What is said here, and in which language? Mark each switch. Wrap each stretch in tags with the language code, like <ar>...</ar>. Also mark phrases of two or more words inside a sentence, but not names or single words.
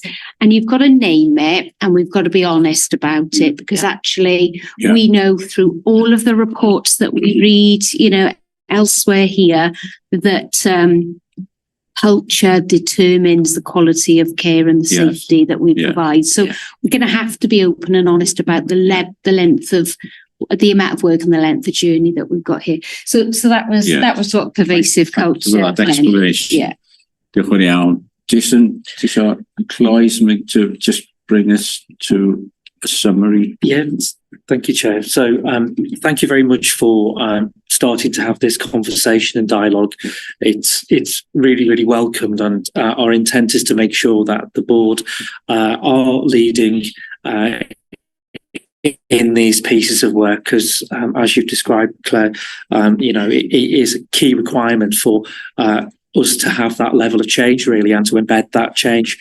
<en>And you've got to name it, and we've got to be honest about it, because actually we know through all of the reports that we read, elsewhere here, that culture determines the quality of care and the safety that we provide. So we're going to have to be open and honest about the length of the amount of work and the length of journey that we've got here. So that was what pervasive culture. For that exploration.</en> <cy>Diolch yn iawn.</cy> <en>Jason,</en> <cy>ti isio</cy> <en>close to just bring us to a summary? Thank you, Chair. So thank you very much for starting to have this conversation and dialogue. It's really, really welcomed, and our intent is to make sure that the board are leading in these pieces of work, because as you've described, Claire, it is a key requirement for us to have that level of change, really, and to embed that change.</en>